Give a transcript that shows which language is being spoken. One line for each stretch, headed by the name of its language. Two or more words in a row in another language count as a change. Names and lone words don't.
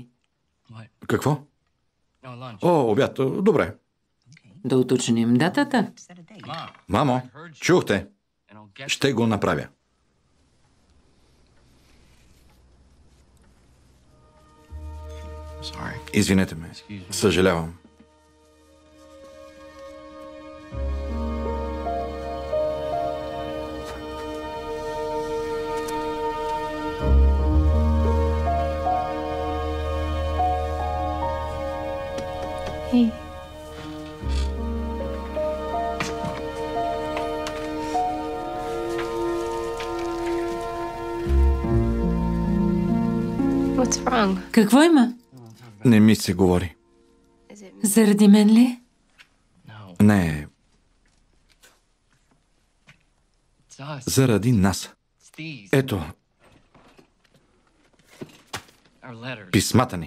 Bulgarian: Какво? О, обяд. Добре. Да уточним датата. Мамо, чухте. Ще го направя. Извинете ме. Съжалявам.
English: Hey. What's wrong?
Bulgarian: Какво има? Не ми се говори. Заради мен ли? Не. Заради нас. Ето. Писмата ни.